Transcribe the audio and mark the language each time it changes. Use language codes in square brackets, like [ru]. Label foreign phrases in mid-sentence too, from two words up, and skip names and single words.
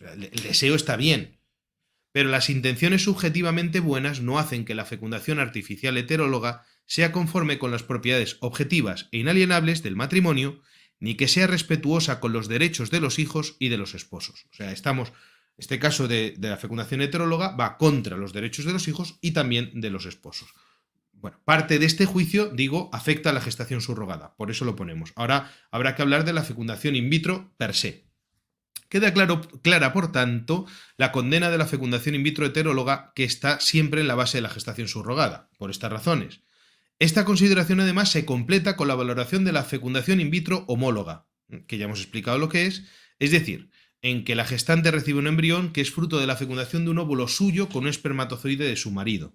[es] El deseo está bien, pero las intenciones subjetivamente buenas no hacen que la fecundación artificial heteróloga sea conforme con las propiedades objetivas e inalienables del matrimonio, ni que sea respetuosa con los derechos de los hijos y de los esposos. O sea, este caso de la fecundación heteróloga va contra los derechos de los hijos y también de los esposos. Bueno, parte de este juicio, digo, afecta a la gestación subrogada, por eso lo ponemos. Ahora habrá que hablar de la fecundación [la] in vitro per se. [es] Queda clara, por tanto, la condena de la fecundación [la] in vitro [es] heteróloga, que está siempre en la base de la gestación subrogada, por estas razones. Esta consideración además se completa con la valoración de la fecundación [la] in vitro [es] homóloga, que ya hemos explicado lo que es decir, en que la gestante recibe un embrión que es fruto de la fecundación de un óvulo suyo con un espermatozoide de su marido.